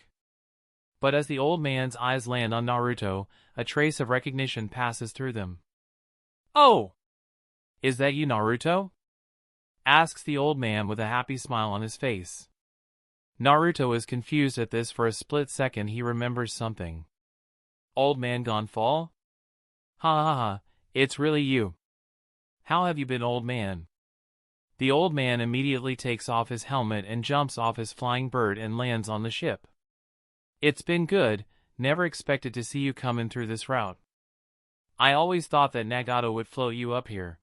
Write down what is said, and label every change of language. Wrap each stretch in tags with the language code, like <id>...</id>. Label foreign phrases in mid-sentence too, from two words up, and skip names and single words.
<en>But as the old man's eyes land on Naruto, a trace of recognition passes through them. Oh! Is that you, Naruto? Asks the old man with a happy smile on his face. Naruto is confused at this. For a split second he remembers something. Old man Gonfall? Ha ha ha, it's really you. How have you been, old man? The old man immediately takes off his helmet and jumps off his flying bird and lands on the ship. It's been good, never expected to see you coming through this route. I always thought that Nagato would float you up here.</en>